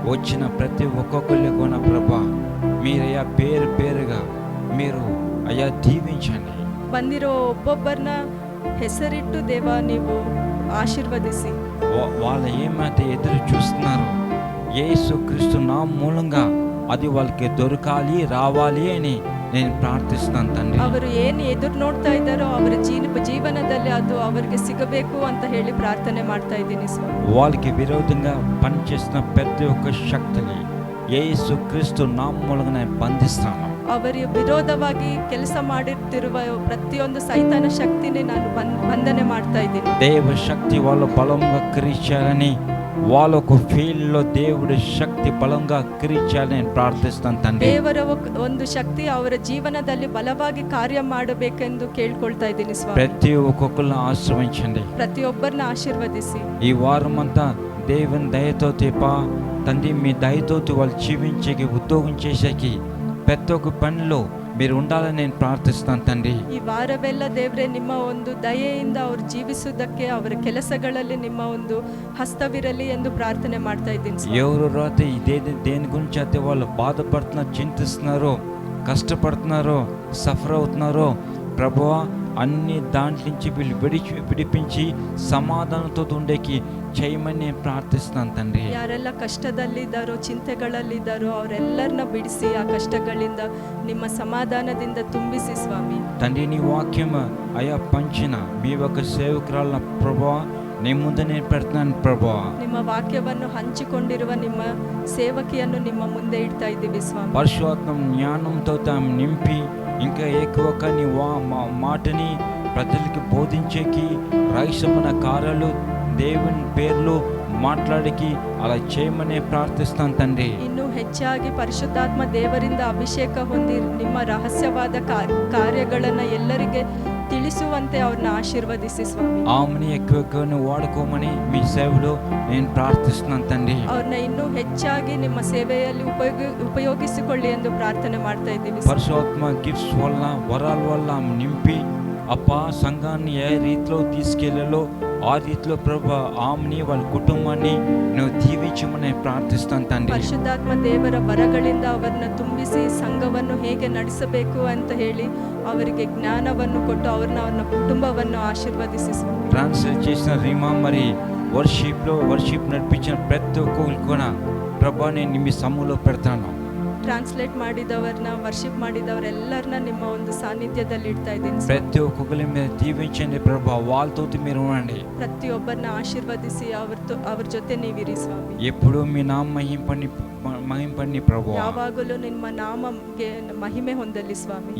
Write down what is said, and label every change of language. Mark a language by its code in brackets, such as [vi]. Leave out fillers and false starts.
[te] వచ్చిన ప్రతి ఒక్కొక్కరి కూడా ప్రభా మీరయ్యా పేరు పేరుగా మీరు అయ్యా దీవించండి. [kn] ಬಂದಿರೋ ಒಬ್ಬೊಬ್ಬರನ್ನ ಹೆಸರಿಟ್ಟು ದೇವ ನೀವು ಆಶೀರ್ವದಿಸಿ. [te] వాళ్ళు ఏమైతే ఎదురు చూస్తున్నారు యేసుక్రీస్తు నామం మూలంగా అది వాళ్ళకి దొరకాలి రావాలి అని నేను ప్రార్థిస్తున్నాను తండ్రి. [kn] ಅವರು ಏನು ಎದುರು ನೋಡ್ತಾ ಇದ್ದಾರೋ ಅವರ ಜೀವನದಲ್ಲಿ ಅದು ಅವರಿಗೆ ಸಿಗಬೇಕು ಅಂತ ಹೇಳಿ ಪ್ರಾರ್ಥನೆ ಮಾಡ್ತಾ ಇದ್ದೀನಿ ಸ್ವಾಮಿ. [te] వాళ్ళకి విరోధంగా పనిచేస్తున్న ప్రతి ఒక్క శక్తిని యేసుక్రీస్తు నామం మూలంగా నేను బంధిస్తాను. [kn] ಅವರ ವಿರೋಧವಾಗಿ ಕೆಲಸ ಮಾಡುತ್ತಿರುವ ಪ್ರತಿಯೊಂದು ಸೈತಾನ ಶಕ್ತಿನೇ ನಾನು ಬಂಧನೆ ಮಾಡ್ತಾ ಇದ್ದೀನಿ. [te] దేవ శక్తి వాళ్ళు బలంగా క్రియించాలని వాళ్ళకు ఫీల్డ్లో దేవుడి శక్తి బలంగా క్రియించాలని నేను ప్రార్థిస్తాను తండ్రి. [kn] ದೇವರ ಒಂದು ಶಕ್ತಿ ಅವರ ಜೀವನದಲ್ಲಿ ಬಲವಾಗಿ ಕಾರ್ಯ ಮಾಡಬೇಕೆಂದು ಕೇಳ್ಕೊಳ್ತಾ ಇದ್ದೀನಿ ಸ್ವಾಮಿ. [te] ప్రతి ఒక్కొక్కరిని ఆశ్రయించండి. [kn] ಪ್ರತಿಯೊಬ್ಬರನ್ನ ಆಶೀರ್ವದಿಸಿ. [te] ఈ వారం అంతా దేవుని దయతో తండ్రి మీ దయతో వాళ్ళు జీవించేకి ఉద్యోగం చేసేకి ప్రతి ఒక్క పనిలో మీరు ఉండాలని నేను ప్రార్థిస్తాను తండ్రి. [kn] ಈ ವಾರವೆಲ್ಲ ದೇವರೇ ನಿಮ್ಮ ಒಂದು ದಯೆಯಿಂದ ಅವರು ಜೀವಿಸುವುದಕ್ಕೆ ಅವರ ಕೆಲಸಗಳಲ್ಲಿ ನಿಮ್ಮ ಒಂದು ಹಸ್ತವಿರಲಿ ಎಂದು ಪ್ರಾರ್ಥನೆ ಮಾಡ್ತಾ ಇದ್ದೀನಿ. [te] ఎవరు రాతే దేని గురించి అయితే వాళ్ళు బాధపడుతున్నారు, చింతిస్తున్నారో, కష్టపడుతున్నారో, సఫర్ అవుతున్నారో ప్రభువా అన్ని దాంట్లో నుంచి వీళ్ళు విడిపించి సమాధానంతో ఉండేకి చేయమని నేను ప్రార్థిస్తున్నాను తండ్రి. [kn] ಯಾರೆಲ್ಲ ಕಷ್ಟದಲ್ಲಿದ್ದಾರೋ ಚಿಂತೆಗಳಲ್ಲಿದ್ದಾರೋ ಅವರೆಲ್ಲರನ್ನ ಬಿಡಿಸಿ ಆ ಕಷ್ಟಗಳಿಂದ ನಿಮ್ಮ ಸಮಾಧಾನದಿಂದ ತುಂಬಿಸಿ ಸ್ವಾಮಿ. [te] తండ్రి నీ వాక్యం అయా పంచిన మీ ఒక సేవకురాల ప్రభువా నీ ముందు నేను పెడుతున్నాను ప్రభువా. [kn] ನಿಮ್ಮ ವಾಕ್ಯವನ್ನು ಹಂಚಿಕೊಂಡಿರುವ ನಿಮ್ಮ ಸೇವಕಿಯನ್ನು ನಿಮ್ಮ ಮುಂದೆ ಇಡ್ತಾ ಇದ್ದೀವಿ ಸ್ವಾಮಿ. [te] పరిశుద్ధాత్మ జ్ఞానంతో నింపి ఇంకా ఎక్కువగా నీ మాటని ప్రజలకి బోధించేకి రహస్యమైన కార్యాలు దేవుని పేర్లు మాట్లాడికి అలా చేయమని [kn] ಪ್ರಾರ್ಥಿಸ್ತಾನೆ [te] తండ్రి. [kn] ಇನ್ನು ಹೆಚ್ಚಾಗಿ ಪರಿಶುದ್ಧಾತ್ಮ ದೇವರಿಂದ ಅಭಿಷೇಕ ಹೊಂದಿ ನಿಮ್ಮ ರಹಸ್ಯವಾದ ಕಾರ್ಯಗಳನ್ನು ಎಲ್ಲರಿಗೆ ತಿಳಿಸುವಂತೆ ಅವ್ರನ್ನ ಆಶೀರ್ವದಿಸಿ ಸ್ವಾಮಿ. [te] ఆమెని ఎక్కువగా వాడుకోమని మీ సేవలో నేను ప్రార్థిస్తున్నాను తండ్రి. [kn] ಅವ್ರನ್ನ ಇನ್ನೂ ಹೆಚ್ಚಾಗಿ ನಿಮ್ಮ ಸೇವೆಯಲ್ಲಿ ಉಪಯೋಗಿಸಿಕೊಳ್ಳಿ ಎಂದು ಪ್ರಾರ್ಥನೆ ಮಾಡ್ತಾ ಇದ್ದೀವಿ. [te] పరిశుద్ధాత్మ గిఫ్ట్స్ వల్ల వరాల వల్ల నింపి అప్పా సంఘాన్ని ఏ రీతిలో తీసుకెళ్లాలో ఆ రీతిలో ప్రభా ఆమెని వాళ్ళ కుటుంబాన్ని నువ్వు దీవించమని ప్రార్థిస్తాను తండ్రి. [kn] ಪರಿಶುದ್ಧಾತ್ಮ ದೇವರ ವರಗಳಿಂದ ಅವರನ್ನ ತುಂಬಿಸಿ ಸಂಘವನ್ನು ಹೇಗೆ ನಡೆಸಬೇಕು ಅಂತ ಹೇಳಿ ಅವರಿಗೆ ಜ್ಞಾನವನ್ನು ಕೊಟ್ಟು ಅವ್ರನ್ನ ಕುಟುಂಬವನ್ನು ಆಶೀರ್ವದಿಸಿ. [te] ట్రాన్స్లేట్ చేసిన రీమా మరి వర్షిప్ నడిపించిన ప్రతి ఒక్కరు కూడా ప్రభా నేను మీ సమ్ములో పెడతాను. [kn] ಟ್ರಾನ್ಸ್ಲೇಟ್ ಮಾಡಿದವರನ್ನ ವರ್ಷಿಪ್ ಮಾಡಿದವರೆಲ್ಲರನ್ನ ನಿಮ್ಮ ಒಂದು ಸಾನ್ನಿಧ್ಯದಲ್ಲಿ ಇಡ್ತಾ ಇದ್ದೀನಿ. [te] ప్రతి ఒక్కరి మీద దీవించండి ప్రభా, వాళ్ళతో మీరు ఉండండి. [kn] ಪ್ರತಿಯೊಬ್ಬರನ್ನ ಆಶೀರ್ವದಿಸಿ ಅವ್ರ ಜೊತೆ ನೀವಿರಿ ಸ್ವಾಮಿ. [te] ఎప్పుడు మీ నామ మహింపండి ప్రభా, [kn] ಯಾವಾಗಲೂ ನಿಮ್ಮ ನಾಮಕ್ಕೆ ಮಹಿಮೆ ಹೊಂದಲಿ ಸ್ವಾಮಿ.